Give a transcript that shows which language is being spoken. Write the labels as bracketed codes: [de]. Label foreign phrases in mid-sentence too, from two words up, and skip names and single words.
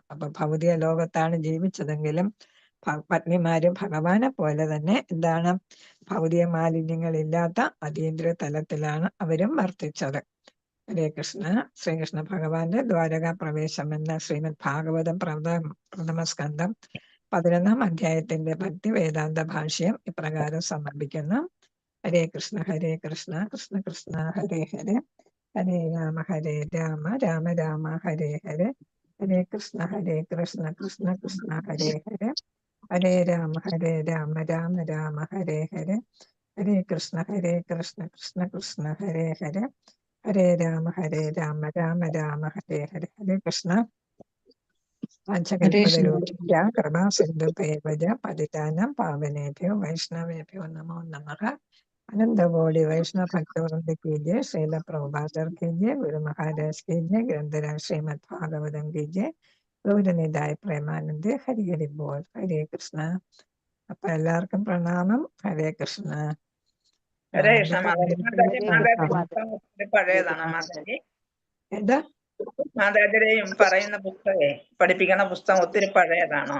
[ml] അപ്പൊ ഭൗതിക ലോകത്താണ് ജീവിച്ചതെങ്കിലും പത്നിമാരും ഭഗവാനെ പോലെ തന്നെ ഭൗതിക മാലിന്യങ്ങളില്ലാത്ത അതീന്ദ്രിയ തലത്തിലാണ് അവരും വർത്തിച്ചത്. ഹരേ കൃഷ്ണ. ശ്രീകൃഷ്ണ ഭഗവാന്റെ ദ്വാരകാ പ്രവേശം എന്ന ശ്രീമദ് ഭാഗവതം പ്രഥമ സ്കന്ധം 11-ാം അധ്യായത്തിന്റെ ഭക്തി വേദാന്ത ഭാഷ്യം ഇപ്രകാരം സമർപ്പിക്കുന്നു. [sa] ഹരേ കൃഷ്ണ കൃഷ്ണ കൃഷ്ണ ഹരേ ഹരേ, ഹരേ രാമ രാമ രാമ ഹരേ ഹരേ, ഹരേ കൃഷ്ണ കൃഷ്ണ കൃഷ്ണ ഹരേ ഹരേ, ഹരേ രാമ രാമ രാമ ഹരേ ഹരേ, ഹരേ കൃഷ്ണ കൃഷ്ണ കൃഷ്ണ ഹരേ ഹരേ, ഹരേ രാമ രാമ രാമ ഹരേ ഹരേ. [ml] ഹരേ കൃഷ്ണ. [sa] വാഞ്ചകൽപതരൂഢ്യ കൃപാ സിന്ധുഭേവജ പതിതാനാം പാവനേഭ്യോ വൈഷ്ണവേഭ്യോ നമോ നമഃ. [hi] अनंतकोटि वैष्णव भक्तवृंद कीजिए, श्रील प्रभुपाद कीजिए, गुरु महाराज कीजिए, ग्रंथराज श्रीमद् भागवतम कीजिए, [bn] ഗൗരനിതായ പ്രേമാനന്ദേ. ഹരി ഹരി ബോൾ. ഹരേ കൃഷ്ണ. [ml] അപ്പൊ എല്ലാവർക്കും പ്രണാമം. ഹരേ കൃഷ്ണ. ഹരേ കൃഷ്ണ. പഴയതാണോ മാതാജി? എന്താ മാതാജിയുടെയും പറയുന്ന പുസ്തകേ പഠിപ്പിക്കുന്ന പുസ്തകം ഒത്തിരി പഴയതാണോ?